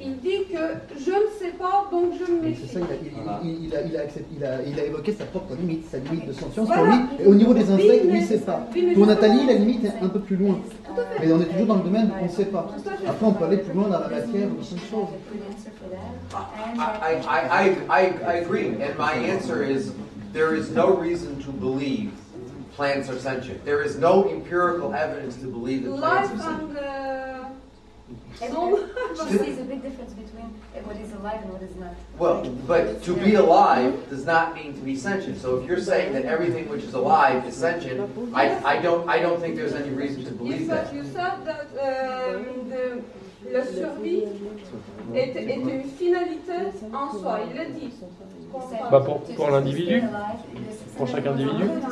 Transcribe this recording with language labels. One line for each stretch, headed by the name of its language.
French: Il dit que je ne sais pas, donc je me méfie. C'est ça, il a évoqué sa propre limite, sa limite de sentience. Pour lui, et au niveau des insectes, lui, il ne sait pas. Pour Nathalie, la limite est un peu plus loin. Mais on est toujours dans le domaine où on ne sait pas. Après, on peut aller plus loin dans la matière ou d'autres choses.
English: I agree, and my answer is there is no reason to believe plants are sentient. There is no empirical evidence to believe that plants are sentient. She sees a big difference between what is alive and what is not. Well, but to be alive does not mean to be sentient. So if you're saying that everything which is alive is sentient, I don't think there's any reason to believe that. You said that
French: la survie est une finalité en soi, il le dit. Bah pour l'individu, pour chaque individu.